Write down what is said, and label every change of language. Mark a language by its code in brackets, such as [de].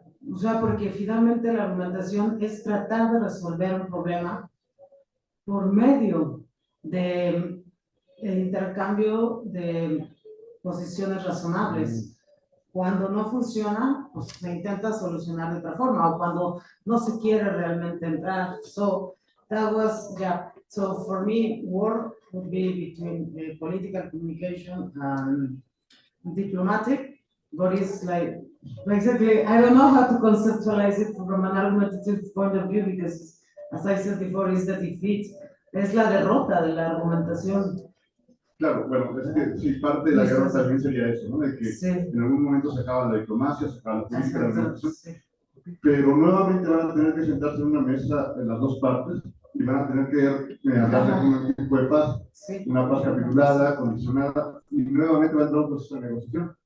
[es] O sea, porque finalmente la argumentación es tratar de resolver un problema por medio de el intercambio de posiciones razonables. Cuando no funciona, pues se intenta solucionar de otra forma, o cuando no se quiere realmente entrar. [en] So that was, yeah. So for me, war would be between political communication and diplomatic, but it's like, exactly, I don't know how to conceptualize it from an argumentative point of view, because as I said before, it's the defeat, [es] es la derrota de la argumentación. Claro, bueno, es que sí, parte de la guerra también sería eso, ¿no? De que Sí. en algún momento se acaba la diplomacia, se acaba la política, la Exacto, organización, sí. pero nuevamente van a tener que sentarse en una mesa en las dos partes y van a tener que hablar de un tipo de paz, Sí. una paz capitulada, condicionada, y nuevamente va a entrar un proceso de negociación.